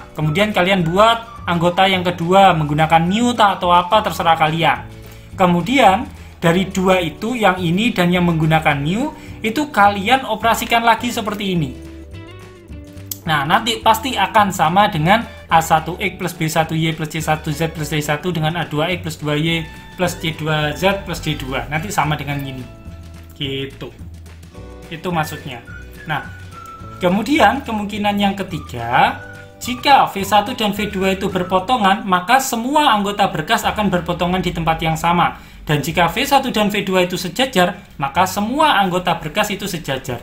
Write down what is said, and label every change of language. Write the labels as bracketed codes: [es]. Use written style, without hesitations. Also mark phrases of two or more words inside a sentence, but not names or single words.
[id] Kemudian kalian buat anggota yang kedua menggunakan mu atau apa terserah kalian. Kemudian dari dua itu, yang ini dan yang menggunakan mu, itu kalian operasikan lagi seperti ini. Nah, nanti pasti akan sama dengan A1X plus B1Y plus C1Z plus D1 dengan A2X plus 2Y plus C2Z plus D2. Nanti sama dengan ini. Gitu. Itu maksudnya. Nah, kemudian kemungkinan yang ketiga, jika V1 dan V2 itu berpotongan, maka semua anggota berkas akan berpotongan di tempat yang sama. Dan jika V1 dan V2 itu sejajar, maka semua anggota berkas itu sejajar.